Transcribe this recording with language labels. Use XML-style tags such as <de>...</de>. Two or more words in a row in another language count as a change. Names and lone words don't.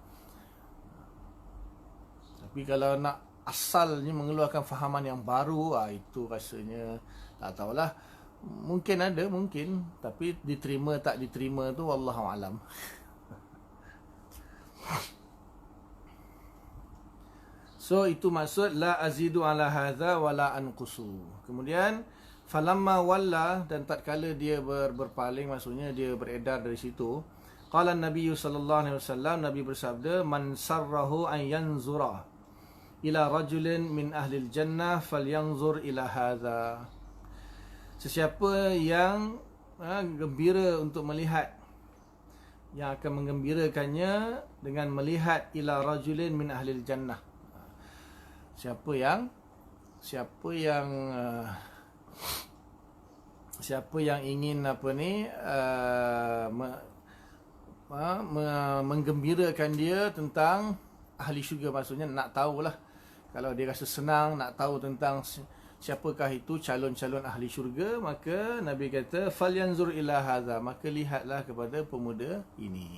<ms>Tapi kalau nak asalnya mengeluarkan fahaman yang baru, itu rasanya tak tahulah. Mungkin ada, mungkin, tapi diterima tak diterima tu</ms> <ar>والله أعلم.</ar> <ms>So itu maksud</ms> <ar>لا أزيد على هذا ولا أنقص.</ar> <ms>Kemudian</ms> <ar>فلما ولى,</ar> <ms>dan tatkala dia berpaling, maksudnya dia beredar dari situ,</ms> <ar>قال النبي صلى الله عليه وسلم,</ar> <ms>Nabi bersabda,</ms> <ar>من سره أن ينظر إلى رجل من أهل الجنة فلينظر إلى هذا.</ar> <ms>Sesiapa yang gembira untuk melihat, yang akan menggembirakannya dengan melihat</ms> <ar>إلى رجل من أهل الجنة.</ar> <ms>Siapa yang ingin menggembirakan dia tentang ahli syurga, maksudnya nak tahulah, kalau dia rasa senang nak tahu tentang siapakah itu calon-calon ahli syurga, maka Nabi kata</ms> <ar>فلينظر إلى هذا,</ar> <ms>maka lihatlah kepada pemuda ini.</ms>